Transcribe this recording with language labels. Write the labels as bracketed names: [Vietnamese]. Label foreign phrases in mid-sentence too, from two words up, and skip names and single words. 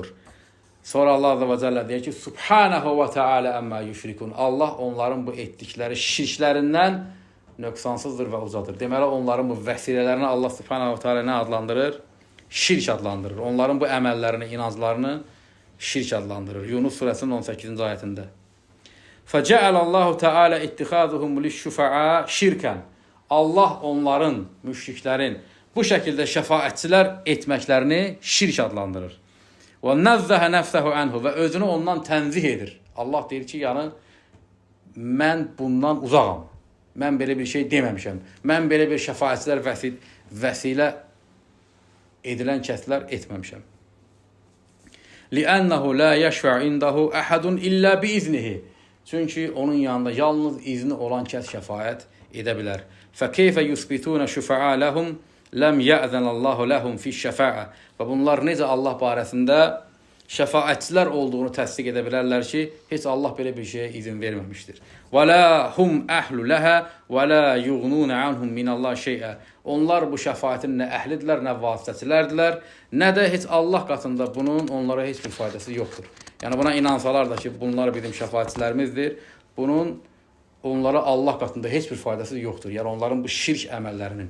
[Arabic] Sonra Allah عز وجل [Azerbaijani] deyir ki, [Arabic] سبحانه وتعالى عما يشركون. [Azerbaijani] Allah onların bu etdikləri şirklərindən nöqsansızdır və uzadır. Deməli, onların bu vəsilələrini Allah [Arabic] سبحانه وتعالى [Azerbaijani] nə adlandırır? Şirk adlandırır. Onların bu əməllərini, inanclarını şirk adlandırır. Yunus surəsinin 18-ci ayətində. [Arabic] فَجَعَلَ اللّٰهُ تَعَالَى اِتِّخَاذُهُمْ لِلشُّفَعَى şirkən. [Azerbaijani] Allah onların, müşriklərin bu şəkildə şəfaətçilər etməklərini şirk adlandırır. [Arabic] وَنَزَّهَ نَفْسَهُ عَنْهُ [Azerbaijani] və özünü ondan tənzih edir. Allah deyir ki, yəni mən bundan uzağam. Mən belə bir şey deməmişəm. Mən belə bir şəfaətçilər vəsilə edilən kəslər etməmişəm. [Arabic] لِأَنَّهُ لَا يَشْفَعْ عِنْدَهُ أَحَدٌ إِلَّا بِإِذْنِهِ. [Azerbaijani] Çünki onun yanında yalnız izni olan kəs şəfaət edə bilər. [Arabic] فَكَيْفَ يُثْبِتُونَ شُفَعَى لَهُمْ لَمْ يَأْذَنَ اللّٰهُ لَهُمْ فِي الشَّفَاعَةِ. [Azerbaijani] Və bunlar necə Allah barəsində şəfaətçilər olduğunu təsdiq edə bilərlər ki, heç Allah belə bir şeyə izin verməmişdir. [Arabic] وَلَا هُمْ أَحْلُ لَهَا وَلَا يُغْنُونَ عَنْهُمْ مِنَ اللّٰهِ شَيْئًا. [Azerbaijani] Onlar bu şəfaətin nə əhlidirlər, nə vasitəçilərdirlər, nə də heç Allah qatında bunun onlara heç bir faydası yoxdur. Yəni buna inansalar da ki, bunlar bizim şəfaətçilərimizdir, bunun onlara Allah qatında heç bir faydası yoxdur. Yəni onların bu şirk əməllərinin.